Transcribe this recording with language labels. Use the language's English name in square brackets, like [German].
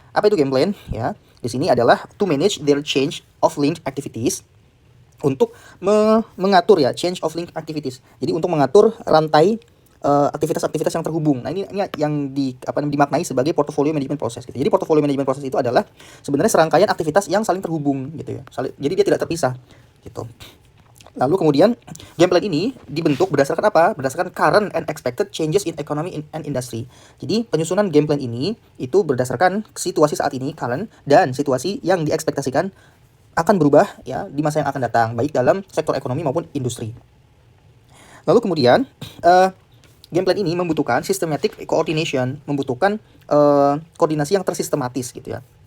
[Indonesian] Apa itu game plan? Ya, di sini adalah [English] to manage their change of link activities, [Indonesian] untuk mengatur ya change of link activities. Jadi untuk mengatur rantai aktivitas-aktivitas yang terhubung. Nah, ini yang dimaknai sebagai portfolio management process gitu. Jadi portfolio management process itu adalah sebenarnya serangkaian aktivitas yang saling terhubung gitu ya. Jadi dia tidak terpisah gitu. Lalu kemudian game plan ini dibentuk berdasarkan apa? Berdasarkan [English] current and expected changes in economy and industry. [Indonesian] Jadi penyusunan game plan ini itu berdasarkan situasi saat ini, current, dan situasi yang diekspektasikan akan berubah ya di masa yang akan datang, baik dalam sektor ekonomi maupun industri. Lalu kemudian game plan ini membutuhkan [English] systematic coordination, [Indonesian] membutuhkan koordinasi yang tersistematis gitu ya.